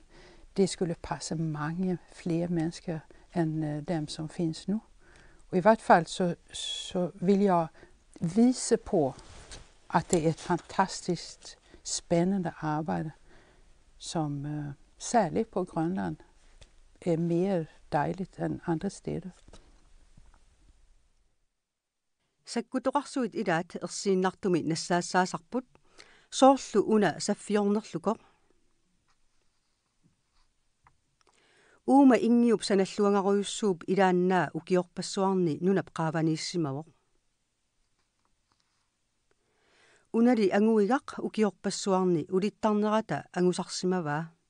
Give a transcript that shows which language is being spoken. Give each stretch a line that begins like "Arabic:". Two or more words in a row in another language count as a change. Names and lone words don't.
Danish: Det skulle passe mange flere mennesker end dem, som findes nu. Og i hvert fald så vil jeg vise på, at det er et fantastisk spændende arbejde, som særligt på Grønland er mere dejligt end andre steder.
Kalaallisut: Sakkutoqarsuit ilaat ersiinnartumi nassaassaassarput soorlu una saffiornerluko uuma ingiup sanalluangaruyussuup ilaannaa ukiorpassuarni nunap qaavaniissimavoq unali anguigaq ukiorpassuarni ulittarnerata angusarsimavaa